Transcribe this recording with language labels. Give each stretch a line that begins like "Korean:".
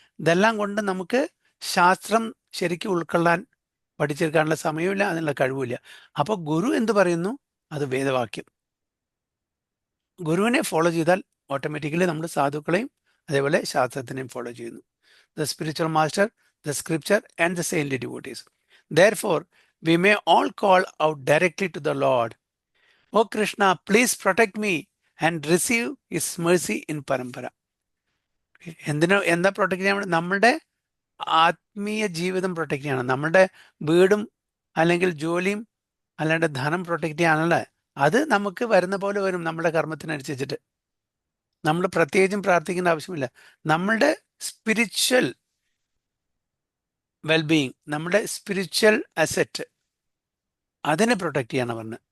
Malayalam: ഇതെല്ലാം കൊണ്ട് നമുക്ക് ശാസ്ത്രം ശരിക്കും ഉൾക്കൊള്ളാൻ, പഠിച്ചെടുക്കാനുള്ള സമയമില്ല, അതിനുള്ള കഴിവില്ല. അപ്പോൾ ഗുരു എന്ത് പറയുന്നു? അത് വേദവാക്യം. ഗുരുവിനെ ഫോളോ ചെയ്താൽ ഓട്ടോമാറ്റിക്കലി നമ്മൾ സാധുക്കളെയും അതേപോലെ ശാസ്ത്രത്തിനെയും ഫോളോ ചെയ്യുന്നു.
English: The spiritual master, the scripture and the saintly devotees. Therefore, we may all call out directly to the Lord, "O Krishna, please protect me and receive His mercy in Parampara."
Malayalam: എന്താ protect ചെയ്യാൻ? നമ്മളുടെ ആത്മീയ ജീവിതം protect ചെയ്യണം. നമ്മളുടെ വീടും അല്ലെങ്കിൽ ജോലിയും അല്ലാണ്ട് ധനം പ്രൊട്ടക്ട് ചെയ്യാനുള്ള, അത് നമുക്ക് വരുന്ന പോലെ വരും നമ്മുടെ കർമ്മത്തിനനുസരിച്ചിട്ട്. നമ്മൾ പ്രത്യേകിച്ചും പ്രാർത്ഥിക്കേണ്ട ആവശ്യമില്ല. നമ്മളുടെ സ്പിരിച്വൽ വെൽബീയിങ്, നമ്മുടെ സ്പിരിച്വൽ അസെറ്റ്, അതിനെ പ്രൊട്ടക്ട് ചെയ്യണം പറഞ്ഞ്.